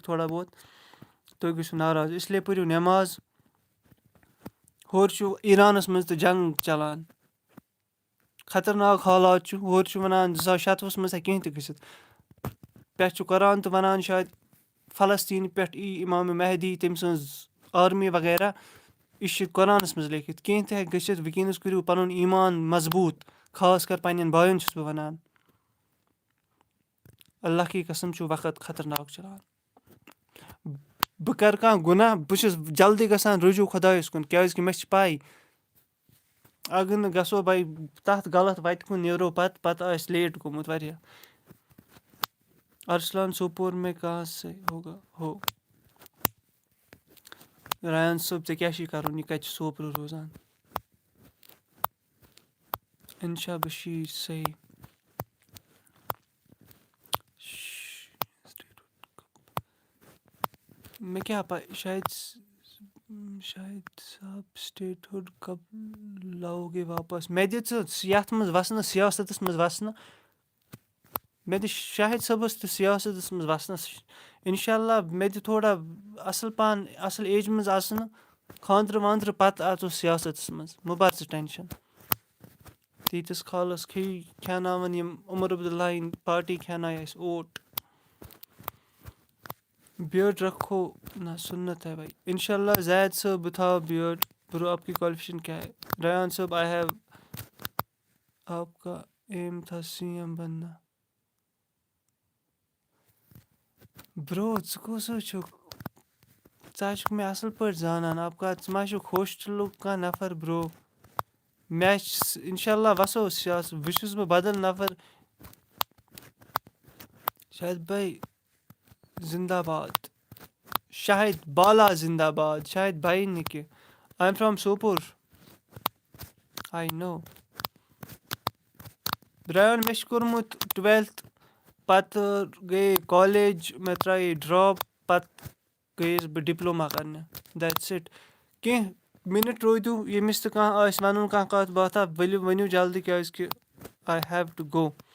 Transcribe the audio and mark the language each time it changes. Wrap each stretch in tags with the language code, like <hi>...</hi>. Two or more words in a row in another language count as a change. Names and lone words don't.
<ks>تھوڑا بہت تُہۍ گٔژھِو ناراض اِسلیے پٔرِو نٮ۪ماز ہورٕ چھُ ایٖرانَس منٛز تہِ جنٛگ چَلان خطرناک حالات چھُ ہورٕ چھُ وَنان 2026 منٛز ہیٚکہِ کینٛہہ تہِ گٔژھِتھ پٮ۪ٹھ چھُ قۄران تہِ وَنان شاید فلسطیٖن پٮ۪ٹھ ای اِمامِ مہدی تٔمۍ سٕنٛز آرمی وغیرہ یہِ چھُ قۄرانَس منٛز لیکھِتھ کینٛہہ تہِ ہیٚکہِ گٔژھِتھ وٕنکیٚنَس کٔرِو پَنُن ایٖمان مضبوٗط خاص کر پنٛنٮ۪ن بایَن چھُس بہٕ وَنان</ks> <ur>اللہ کی قسم</ur> <ks>چھُ وقت خطرناک چَلان بہٕ کَرٕ کانٛہہ گۄناہ بہٕ چھُس جلدی گژھان رجوٗع خۄدایَس کُن کیٛازِکہِ مےٚ چھِ پاے اگر نہٕ گژھو بھاے تَتھ غلط وَتہِ کُن نیرو پَتہٕ آسہِ لیٹ گوٚمُت واریاہ</ks> <ur>ارسلان سوپور میں کہاں سے ہوگا</ur> <ks>ہو رایان صٲب ژےٚ کیٛاہ چھُے کَرُن یہِ کَتہِ چھُ سوپرٕ روزان اِنشا بشیٖر صحیح مےٚ کیٛاہ پاے شاید</ks> <ur>صاحب سٹیٹ ہُڈ کب لاوگے واپس</ur> <ks>مےٚ دِ ژٕ یَتھ منٛز وَسنہٕ سیاستَس منٛز وَسنہٕ مےٚ دِ شاہِد صٲبَس تہِ سیاستَس منٛز وَسنَس</ks> <ar>اِنشاء اللہ</ar> <ks>مےٚ دِ تھوڑا اَصٕل پَہَن اَصٕل ایجہِ منٛز اَژنہٕ خانٛدرٕ وانٛدرٕ پَتہٕ اَژو سیاستَس منٛز مہٕ بَر ژٕ ٹٮ۪نشَن تیٖتِس کالَس کھیٛاناوَن یِم عمر عبداللہ ہٕنۍ پارٹی کھیٛانایہِ اَسہِ اوٹ</ks> <ur>بیٲرڈ رکھو نہ سُنت ہے بھائی</ur> <ar>اِنشاء اللہ</ar> <ks>زید صٲب بہٕ تھاو بیٲرڈ</ks> <ur>برو آپ کی کوالیفکیشن کیا ہے ریان صٲب</ur> <en>I have</en> <ur>آپ کا ایم تھا سی ایم بننا</ur> <ks>برو ژٕ کُس حظ چھُکھ ژٕ حظ چھُکھ مےٚ اَصٕل پٲٹھۍ زانان ژٕ ما چھُکھ ہوسٹلُک کانٛہہ نفر برو مےٚ چھِ</ks> <ar>اِنشاء اللہ</ar> <ks>وَسو وۄنۍ چھُس بہٕ بدل نفر شاہِد بھائی زِندہ باد شاہِد بالا زِندہ باد شاہِد بھائی نہٕ کینٛہہ</ks> <en>I am from Sopore I know</en> <ks>ریان مےٚ چھُ کوٚرمُت 12th پَتہٕ گٔیے کالیج مےٚ ترٛایے ڈراپ پَتہٕ گٔیَس بہٕ ڈِپلوما کَرنہِ دیٹٕس اِٹ کینٛہہ مِنٹ روٗدِو ییٚمِس تہِ کانٛہہ آسہِ وَنُن کانٛہہ کَتھ باتھا ؤنِو جلدی کیٛازِکہِ</ks> <en>I have to go</en>